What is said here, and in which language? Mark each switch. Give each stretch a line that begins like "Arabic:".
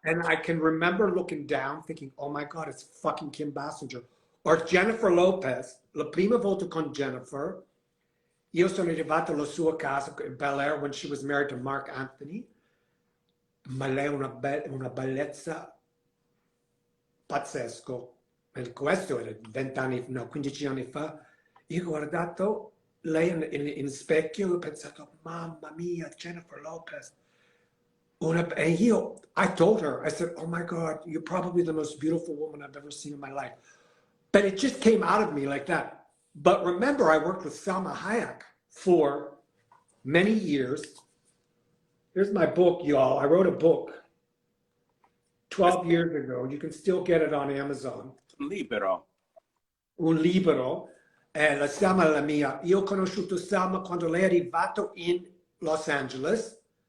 English: And I can remember looking down thinking, oh my God, it's fucking Kim Basinger. Or
Italian: Jennifer Lopez, la prima volta con Jennifer, io sono arrivato alla sua casa in Bel Air
English: when she was married to Mark Anthony,
Italian: ma lei è una bellezza pazzesco. E questo era 20 anni, no, 15 anni fa. Io ho guardato lei in specchio e ho pensato, mamma mia, Jennifer Lopez.
English: And I told her, I said, oh my God, you're probably the most beautiful woman I've ever seen in my life. But it just came out of me like that. But remember, I worked with Salma Hayek for many years. Here's my book, y'all. I wrote a book 12 years ago. You can still get it on Amazon.
Italian: Libero. Un libro. La Salma è la mia. Io ho conosciuto Salma quando lei è arrivato in Los Angeles.